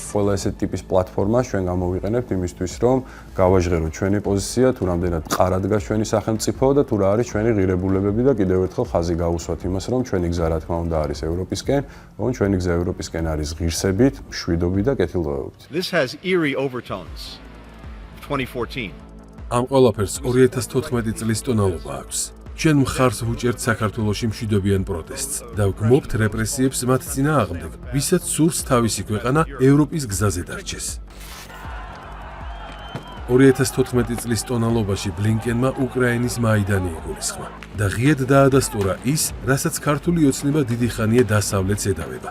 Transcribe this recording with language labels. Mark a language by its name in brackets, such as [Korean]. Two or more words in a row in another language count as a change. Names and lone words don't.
[Georgian] ყველა ესეთი ტიპის პლატფორმა ჩვენ გამოვიყენებთ იმისთვის, რომ გავაჟღეროთ ჩვენი პოზიცია, თუ რამდენად მყარად დგას ჩვენი სახელმწიფო და თუ რა არის ჩვენი ღირებულებები და კიდევ ერთხელ ხაზი გაუსვათ იმას, რომ ჩვენი გზა რა თქმა უნდა არის ევროპისკენ, რომ ჩვენი გზა ევროპისკენ არის ღირსებით, მშვიდობით და კეთილდღეობით. [English] This has eerie overtones. 2014. [Georgian] ამ ყველაფერს 2014 წლის ტონალობა აქვს. ჩვენ მხარს ვუჭერთ საქართველოში მშვიდობიან პროტესტს და ვგმობთ რეპრესიებს მათ წინააღმდეგ, ვისაც სურს თავისი ქვეყანა ევროპის გზაზე დარჩეს. 2014 წლის ტონალობაში ბლინკენმა უკრაინის მაიდანი იგულისხმა და ღიად დაადასტურა ის, რასაც ქართული ოცნება დიდი ხანია დასავლეთს ედავება.